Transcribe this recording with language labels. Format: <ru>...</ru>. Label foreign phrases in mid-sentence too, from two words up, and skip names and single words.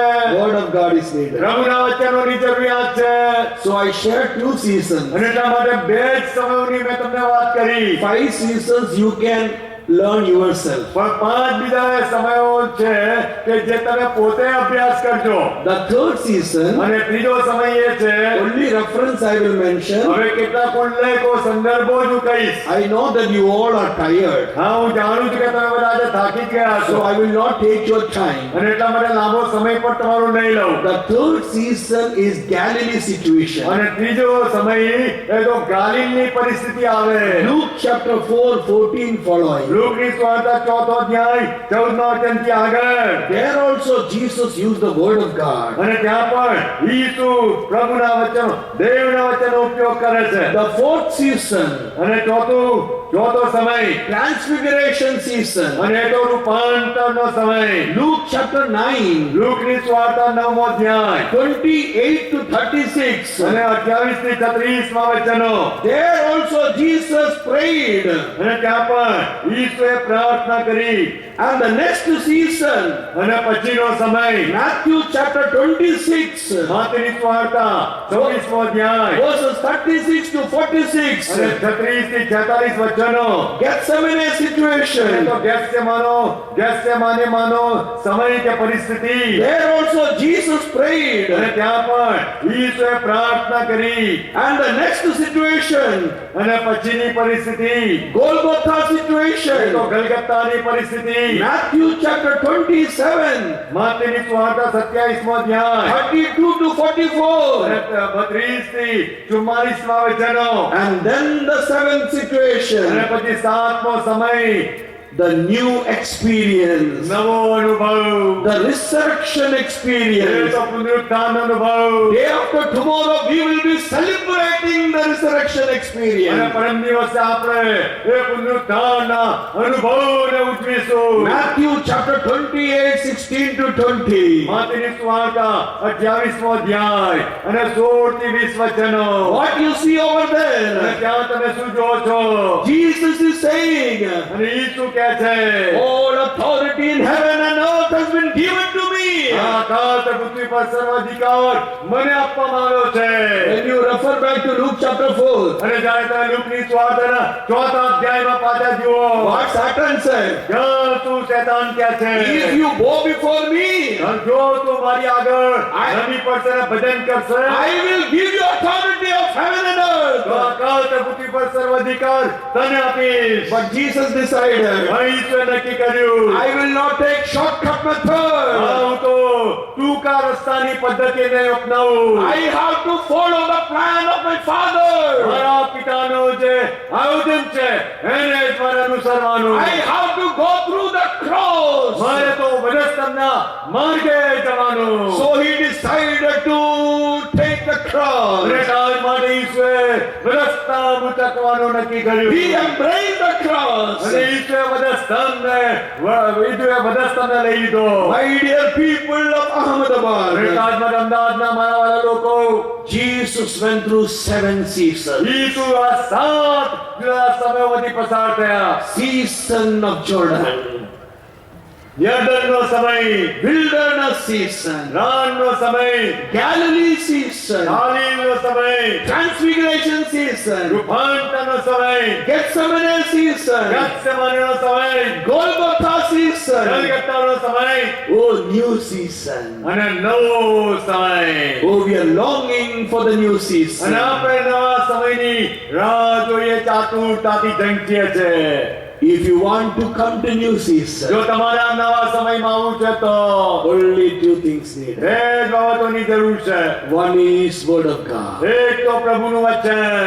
<en>word of God is needed.</en> <gu>પ્રભુના વચનોની જરૂરિયાત છે.</gu> <en>So I shared 2 seasons.</en> <gu>અને એટલા માટે બે જ સમયોની મેં તમને વાત કરી.</gu> <en>5 seasons you can learn yourself.</en> <gu>પણ 5 બીજા સમયો છે કે જે તમે પોતે અભ્યાસ કરજો.</gu> <en>The third season,</en> <gu>અને ત્રીજો સમય એ છે,</gu> <en>only reference I will mention.</en> <gu>હવે કેટલાક ઉલ્લેખો સંદર્ભો જ હું કહીશ.</gu> <en>I know that you all are tired,</en> <gu>હા, હું જાણું છું કે તમે બધા આજે થાકી જ ગયા છો.</gu> <en>so I will not take your time.</en> <gu>અને એટલા માટે લાંબો સમય પણ તમારો નહીં લઉં.</gu> <en>The third season is Galilee situation.</en> <gu>અને ત્રીજો સમય એ તો ગાલિલની પરિસ્થિતિ આવે.</gu> <en>Luke chapter 4, 14 following.</en> <gu>લૂકની સુવાર્તા 4 અધ્યાય 14 વચનથી આગળ.</gu> <en>There also Jesus used the word of God.</en> <gu>અને ત્યાં પણ ઈસુ પ્રભુના વચનો દેવના વચનનો ઉપયોગ કરે છે.</gu> <en>The fourth season,</en> <gu>અને ચોથો સમય</gu> <en>transfiguration season.</en> <gu>અને એ તો રૂપાંતરનો સમય.</gu> <en>Luke chapter 9,</en> <gu>લૂકની સુવાર્તા 9 અધ્યાય</gu> <en>28 to 36.</en> <gu>અને 28 થી 36 માં વચનો.</gu> <en>There also Jesus prayed.</en> <gu>અને ત્યાં પણ ઈસુએ પ્રાર્થના કરી.</gu> <en>And the next season,</en> <gu>અને પછીનો સમય</gu> <en>Matthew chapter 26,</en> <gu>માથેની સુવાર્તા 24મો અધ્યાય</gu> <en>verses 36 to 46.</en> <gu>અને 36 થી 46 વચનો.</gu> <en>Gethsemane</en> <gu>અને</gu> <en>situation.</en> <gu>તો ગેત્સેમાનેમાંનો સમય કે પરિસ્થિતિ.</gu> <en>There also Jesus prayed.</en> <gu>અને ત્યાં પણ ઈસુએ પ્રાર્થના કરી.</gu> <en>And the next situation,</en> <gu>અને પછીની પરિસ્થિતિ</gu> <en>Golgotha</en> <gu>એ તો</gu> <en>situation.</en> <gu>ગલગથાની પરિસ્થિતિ.</gu> <en>Matthew chapter 27,</en> <gu>માથેની સુવાર્તા 27મો અધ્યાય</gu> <en>32 to 44.</en> <gu>અને 32 થી 44માં વચનો.</gu> <en>And then the seventh</en> <gu>અને</gu> <en>situation,</en> <gu>પછી 7મો સમય</gu> <en>the new experience,</en> <gu>નવો અનુભવ.</gu> <en>the resurrection</en> <gu>એ</gu> <en>experience.</en> <gu>તો પુનરુત્થાન અનુભવ.</gu> <en>Day after tomorrow, we will be celebrating the resurrection</en> <gu>અને</gu> <en>experience.</en> <gu>પરમ દિવસે આપણે એ પુનરુત્થાનના અનુભવને ઉજવીશું.</gu> <en>Matthew chapter 28, 16 to 20.</en> <gu>માથેની સુવાર્તા 28મો અધ્યાય અને 16 થી 20 વચનો.</gu> <en>What you see over</en> <gu>અને</gu> <en>there?</en> <gu>ત્યાં તમે શું જોવો છો?</gu> <en>Jesus is saying,</en> <gu>અને ઈસુ કહે છે,</gu> <en>all authority in heaven and earth has been given to me.</en> <gu>આ આકાશ અને પૃથ્વી પર સર્વ અધિકાર મને આપવામાં આવ્યો છે.</gu> <en>When you refer back to Luke chapter 4,</en> <gu>અને જ્યારે તમે લૂકની સુવાર્તાના 4થા અધ્યાયમાં પાછા જુઓ,</gu> <en>what Satan said,</en> <gu>ત્યાં શું શેતાન કહે છે?</gu> <en>if you bow before me,</en> <gu>જો તું મારી આગળ નમી પડશે અને ભજન કરશે,</gu> <en>I will give you authority of heaven and</en> <gu>તો</gu> <en>earth.</en> <gu>આકાશ અને પૃથ્વી પર સર્વ અધિકાર તને આપીશ.</gu> <en>But Jesus decided,</en> <gu>ઈશ્વરે નક્કી કર્યું,</gu> <en>I will not take shortcut method.</en> <gu>હું તો ટૂંકા રસ્તાની પદ્ધતિને અપનાવું.</gu> <en>I have to follow the plan of my Father.</en> <gu>મારા પિતાનું જે આયોજન છે એને જ મારે અનુસરવાનું.</gu> <en>I have to go through the cross.</en> <gu>મારે તો વધસ્તંભના માર્ગે જવાનું.</gu> <en>So he decided to take the cross.</en> <gu>અને કાલ માટે ઈશ્વરે વધસ્તંભ ઉચકવાનું નક્કી કર્યું.</gu> <en>He embraced the cross.</en> <gu>અને ઈશ્વરે વધસ્તંભને લઈ લીધો.</gu> <en>My dear people of</en> <gu>અને</gu> <en>Ahmedabad,</en> <gu>કાલમાં અમદાવાદના મારા વાળા લોકો,</gu> <en>Jesus went through 7 seasons.</en> <gu>ઈસુ આ 7 જુદા સમયોમાંથી પસાર થયા.</gu> <en>Season of Jordan,</en> <gu>યર્દનનો સમય,</gu> <en>wilderness season,</en> <gu>રાનનો સમય,</gu> <en>Galilee season,</en> <gu>ગાલિલનો સમય,</gu> <en>Transfiguration season,</en> <gu>રૂપાંતરનો સમય,</gu> <en>Gethsemane season,</en> <gu>ગેત્સેમાનેનો સમય,</gu> <en>Golgotha season.</en> <gu>ગલગથાનો સમય</gu> <en>Oh, new season.</en> <gu>અને નવો સમય.</gu> <en>Oh, we are longing for the new</en> <gu>અને</gu> <en>season.</en> <gu>આપણે નવા સમયની રાહ જોઈએ, ચાતુરતાથી ઝંખીએ છે.</gu> <en>If you want to come to new</en> <gu>જો</gu> <en>season,</en> <gu>તમારા નવા સમયમાં આવવું છે તો</gu> <en>only 2 things needed.</en> <gu>બે જ બાબતોની જરૂર છે.</gu> <en>One is word of God.</en> <gu>એક તો પ્રભુનું વચન</gu>